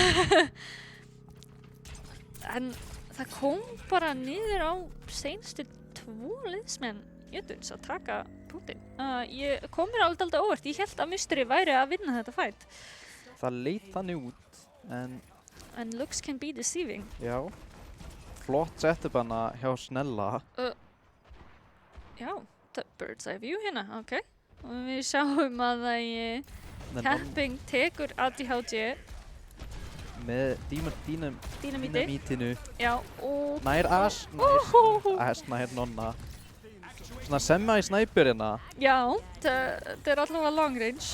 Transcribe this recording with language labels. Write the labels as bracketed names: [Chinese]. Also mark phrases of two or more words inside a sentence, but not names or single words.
[Icelandic] En það kom bara niður á seinustu 2 liðsmenn Jötuns að taka punktinn. Ég kom mér alveg óvart. Ég hélt að musteri væri að vinna þetta fight. Það leit þannig út, [English] en looks can be deceiving. [Icelandic] Já. Flott setup hana hjá Snella. Já, [English] bird's eye view [Icelandic] hérna, ok. Og við sjáum að Capping tekur ADHD með dínamítinu. Já, og nær Ash, nær Nonna. Svona semi-snæpur hérna. Já, þetta er allavega [English] long range.